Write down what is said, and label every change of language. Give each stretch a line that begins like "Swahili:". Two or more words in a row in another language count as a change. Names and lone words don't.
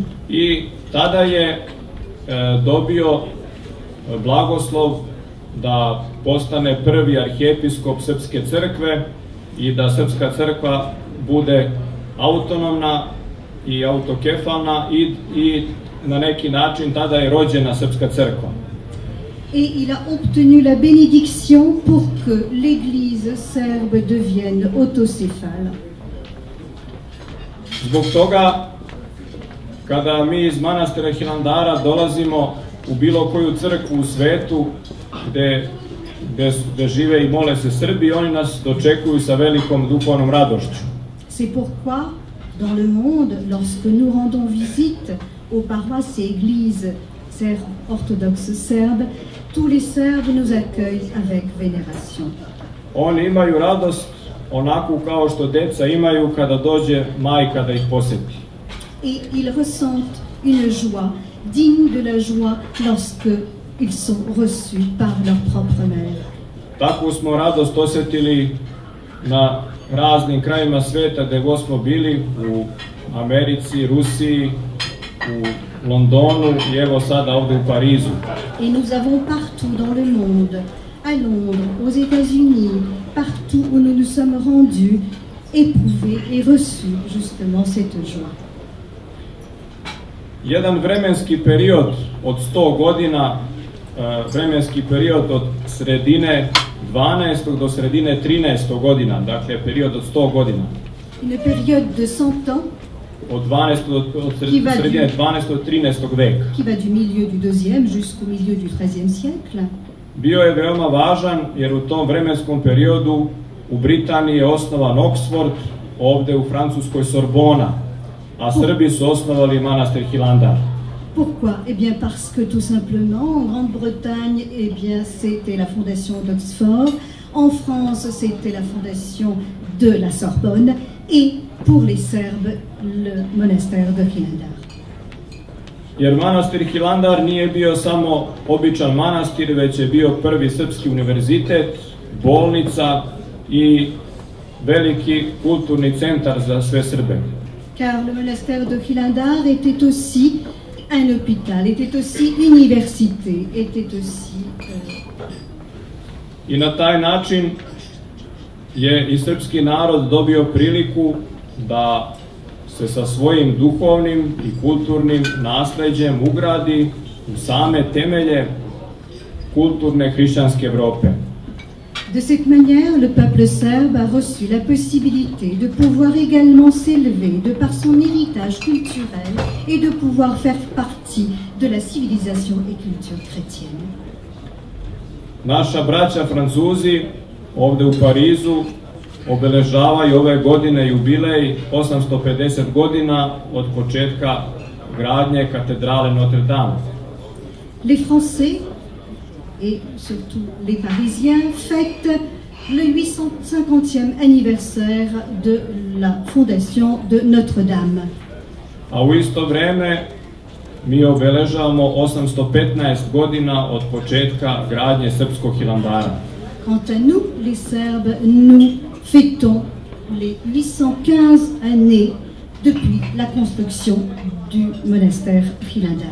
Serbian: I tada je dobio blagoslov da postane prvi arhijepiskop Srpske crkve i da Srpska crkva bude autonomna i autokefalna i na neki način tada je rođena Srpska crkva.
French: Et il a obtenu la bénédiction pour que l'Église serbe devienne autocéphale.
Serbian: Zbog toga, kada mi iz manastira Hilandara dolazimo u bilo koju crkvu u svetu gde žive i mole se Srbi, oni nas dočekuju sa velikom duhovnom radošću.
French: C'est pourquoi, dans le monde, lorsque nous rendons visite aux paroisses et églises orthodoxes serbes, tous les Serbes nous accueillent avec vénération.
Serbian: Oni imaju radost onako kao što deca imaju kada dođe majka da ih poseti.
French: Et ils ressentent une joie digne de la joie lorsque ils sont reçus par leur propre mère.
Serbian: Takvu smo radost osetili na raznim krajima sveta gde god smo bili, u Americi, Rusiji, u Londonu i evo sada ovde u Parizu.
French: Et nous avons partout dans le monde, à Londres, aux États-Unis, partout où nous nous sommes rendus, éprouvé et reçu justement cette joie.
Serbian: Jedan vremenski period od 100 godina, vremenski period od sredine 12. do sredine 13. godina, dakle period od 100 godina.
French: Une période de 100 ans
Serbian: od sredine 12. do 13. veka.
French: Qui va du milieu du 2e jusqu'au milieu du 13e siècle.
Serbian: Bio je veoma važan jer u tom vremenskom periodu u Britaniji je osnovan Oxford, ovde u Francuskoj Sorbona, a Srbi su osnovali manastir Hilandar.
French: Pourquoi? Eh bien parce que tout simplement en Grande-Bretagne, eh bien c'était la fondation d'Oxford, en France c'était la fondation de la Sorbonne et pour les Serbes le monastère de Hilandar.
Serbian: Jer manastir Hilandar nije bio samo običan manastir, već je bio prvi srpski univerzitet, bolnica i veliki kulturni centar za sve Srbe.
French: Car le monastère de Hilandar était aussi un hôpital, était aussi université, était aussi...
Serbian: I na taj način je i srpski narod dobio priliku da se sa svojim duhovnim i kulturnim nasleđem ugradi u same temelje kulturne hrišćanske Evrope.
French: De cette manière, le peuple serbe a reçu la possibilité de pouvoir également s'élever de par son héritage culturel et de pouvoir faire partie de la civilisation et culture chrétienne.
Serbian: Naša braća Francuzi ovde u Parizu obeležavaju ove godine jubilej 850 godina od početka gradnje katedrale Notre Dame.
French: Les Français, et surtout les Parisiens, fêtent le 850e anniversaire de la fondation de Notre-Dame.
Serbian: A u isto vreme mi obeležavamo 815 godina od početka gradnje srpskog Hilandara.
French: Quant à nous, les Serbes, nous fêtons les 815 années depuis la construction du monastère Hilandar.